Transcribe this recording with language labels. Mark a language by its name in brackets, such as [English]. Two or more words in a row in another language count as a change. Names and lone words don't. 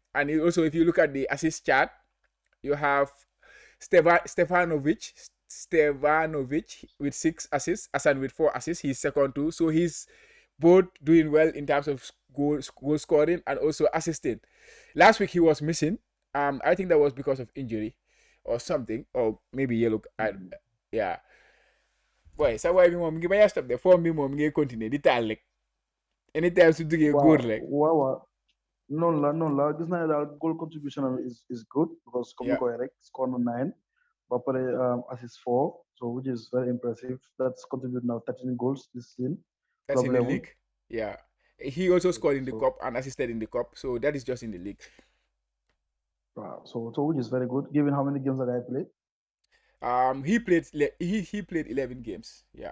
[English] And also, if you look at the assist chart, you have Stevanovic with 6 assists, Asan with 4 assists. He's second too. So he's both doing well in terms of goal scoring and also assisting. Last week he was missing. I think that was because of injury or something, or maybe yellow. Yeah. Boy, [Wolof] sa way bi moom ngi bañ a [English] stop de form [Wolof] bi moom ngi continuer di taal rek anytime su duggee góor rek. waaw noonu la gis naa ne daal [English] goal contribution [Wolof] am [English] is good because [Wolof] comme ni ko waxee rek score na 9 ba pare assist 4 [English] so which is very impressive that's contribute now 13 goals this season That's in the level. league. Yeah. He also scored in the cup and assisted in the cup, so that is just in the league. Wow. So which is very good given how many games that I played. He played 11 games. Yeah.